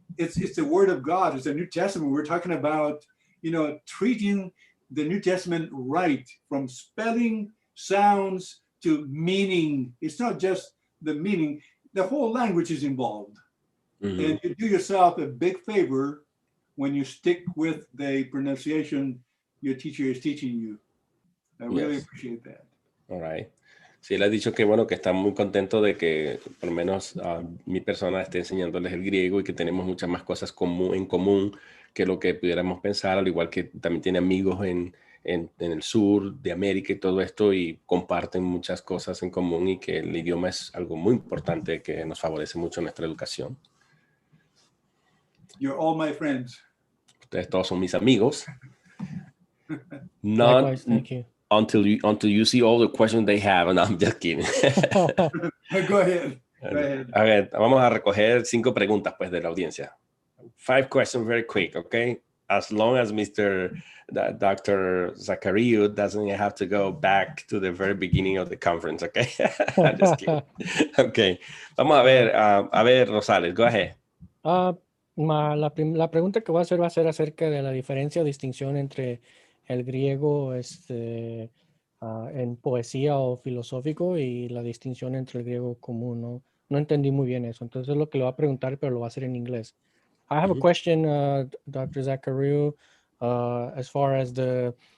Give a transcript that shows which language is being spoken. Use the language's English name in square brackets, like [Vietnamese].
[English] It's the Word of God. It's the New Testament. We're talking about, treating the New Testament right, from spelling, sounds, to meaning. It's not just the meaning. The whole language is involved. Mm-hmm. And you do yourself a big favor when you stick with the pronunciation your teacher is teaching you. I really appreciate that. All right. [Spanish] Sí, él ha dicho que bueno, que está muy contento de que por lo menos mi persona esté enseñándoles el griego y que tenemos muchas más cosas en común que lo que pudiéramos pensar, al igual que también tiene amigos en el sur de América y todo esto, y comparten muchas cosas en común, y que el idioma es algo muy importante que nos favorece mucho en nuestra educación. [English] You're all my friends. [Spanish] Ustedes todos son mis amigos. [English] Likewise, thank you. Until you see all the questions they have, and I'm just kidding. Go ahead. [Spanish] A ver, vamos a recoger 5 preguntas pues de la audiencia. [English] 5 questions very quick, okay? As long as Dr. ZACHARIOU doesn't have to go back to the very beginning of the conference, okay? I'm just kidding. Okay. [Spanish] Vamos a ver, [English] Rosales, go ahead. [Spanish] La pregunta que voy a hacer va a ser acerca de la diferencia o distinción entre el griego en poesía o filosófico y la distinción entre el griego común. No entendí muy bien eso. Entonces es lo que le voy a preguntar, pero lo voy a hacer en inglés. [English] I have a question, Dr. ZACHARIOU, as far as the